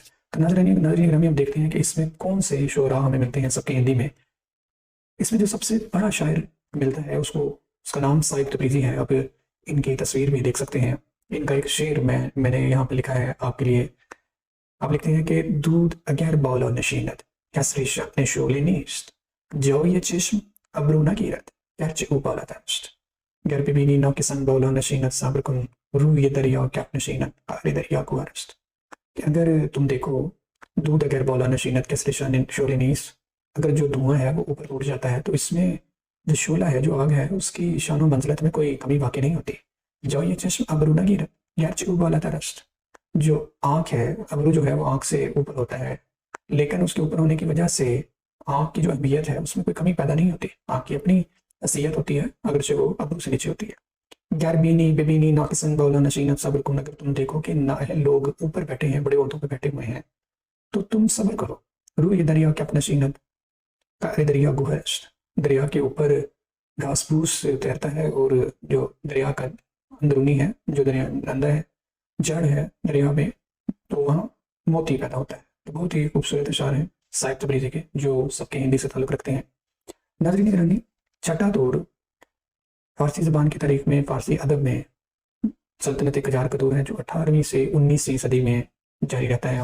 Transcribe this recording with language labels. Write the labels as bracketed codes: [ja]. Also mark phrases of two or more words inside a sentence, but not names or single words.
[ur] تو ناظرین گرامی، ہم دیکھتے ہیں کہ اس میں کون سے شعراء ہمیں ملتے ہیں سب کے ہندی میں۔ اس میں جو سب سے بڑا شاعر ملتا ہے اس کا نام سعید تبریزی ہے۔ اب ان کی تصویر بھی دیکھ سکتے ہیں۔ ان کا ایک شعر میں نے یہاں پہ لکھا ہے آپ کے لیے۔ آپ لکھتے ہیں کہ [fa] دود اگر بالا نشیند کسری شب شعله نیست، جای چشم ابرو نگیرد گرچه او بالا است. گر ببینی ناکسان بالا نشیند صبر کن روی دریا کف نشیند قعر دریا گوهر است۔ [ur] کہ اگر تم دیکھو [fa] دود اگر بالا نشیند کسری شعله نیست، [ur] اگر جو دھواں ہے وہ اوپر اٹھ جاتا ہے تو اس میں جو شعلہ ہے، جو آگ ہے، اس کی شان و منزلت میں کوئی کمی واقع نہیں ہوتی۔ [fa] جای چشم ابرو نگیرد گرچه او بالا است۔ [ur] جو آنکھ ہے، ابرو جو ہے وہ آنکھ سے اوپر ہوتا ہے، لیکن اس کے اوپر ہونے کی وجہ سے آنکھ کی جو اہمیت ہے اس میں کوئی کمی پیدا نہیں ہوتی۔ آنکھ کی اپنی حیثیت ہوتی ہے اگرچہ وہ ابرو سے نیچے ہوتی ہے۔ [fa] گر بینی ببینی ناقصن بالا نشینت صبر کن، [ur] اگر تم دیکھو کہ نااہل لوگ اوپر بیٹھے ہیں، بڑے عہدوں پہ بیٹھے ہوئے ہیں، تو تم صبر کرو۔ [fa] روی دریا کف نشینت قعر دریا گوہر است۔ [ur] دریا کے اوپر گھاس پھوس تیرتا ہے، اور جو دریا کا اندرونی ہے، جو دریا اندر ہے، جڑ ہے دریا میں، تو وہاں موتی پیدا ہوتا ہے۔ تو بہت ہی خوبصورت اشعار ہیں سعید تبریزی کے جو سب کے ہندی سے تعلق رکھتے ہیں۔ ناظرین گرامی، چھٹا دور فارسی زبان کی تاریخ میں، فارسی ادب میں سلطنت قجار کا دور ہے، جو 18ویں سے 19ویں صدی میں جاری رہتا ہے۔